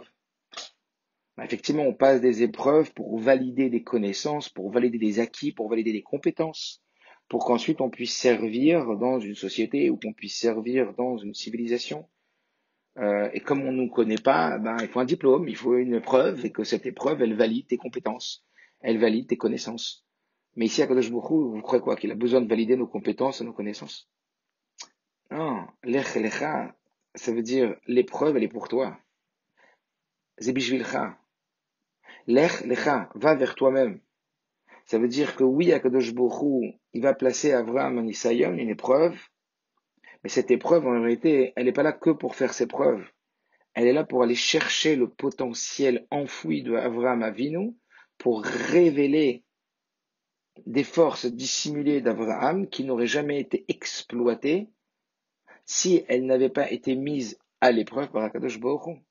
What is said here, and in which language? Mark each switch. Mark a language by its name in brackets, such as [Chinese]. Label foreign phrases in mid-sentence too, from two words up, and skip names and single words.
[French] Effectivement, on passe des épreuves pour valider des connaissances, pour valider des acquis, pour valider des compétences, pour qu'ensuite on puisse servir dans une société ou qu'on puisse servir dans une civilisation. Et comme on ne nous connaît pas, il faut un diplôme, il faut une épreuve, et que cette épreuve, elle valide tes compétences, elle valide tes connaissances. Mais ici, à Kadosh Baruch Hu, vous croyez quoi? Qu'il a besoin de valider nos compétences et nos connaissances? Non, [Hebrew] לך לך, [French] ça veut dire l'épreuve, elle est pour toi. [Hebrew] זה בשבילך. לך לך, [French] va vers toi-même. Ça veut dire que oui, Akadosh Baruch Hu, il va placer Abraham en Isaïon, une épreuve, mais cette épreuve, en réalité, elle n'est pas là que pour faire ses preuves. Elle est là pour aller chercher le potentiel enfoui de Abraham Avinu, pour révéler des forces dissimulées d'Abraham qui n'auraient jamais été exploitées si elles n'avaient pas été mises à l'épreuve par Akadosh Baruch Hu.